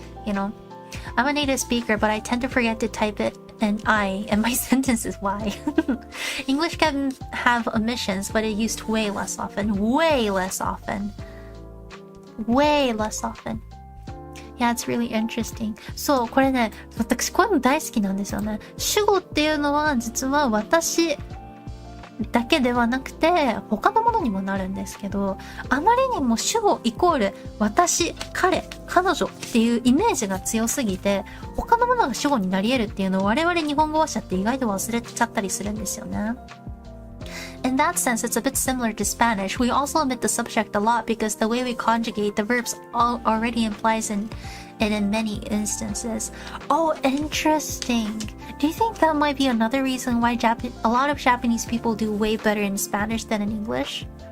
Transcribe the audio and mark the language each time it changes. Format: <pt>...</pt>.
<en>You know, I'm a native speaker, but I tend to forget to type it and I, and my sentence is why. English can have omissions, but it used way less often. Way less often. Way less often. Yeah, it's really interesting.</en> <ja>そう、これね、私こういうの大好きなんですよね。主語っていうのは実は私だけではなくて他のものにもなるんですけど、あまりにも主語イコール私、彼、彼女っていうイメージが強すぎて他のものが主語になり得るっていうのを我々日本語話者って意外と忘れちゃったりするんですよね。</ja> <en>In that sense, it's a bit similar to Spanish. We also omit the subject a lot because the way we conjugate the verbs already implies it in many instances. Oh, interesting. Do you think that might be another reason why a lot of Japanese people do way better in Spanish than in English?</en>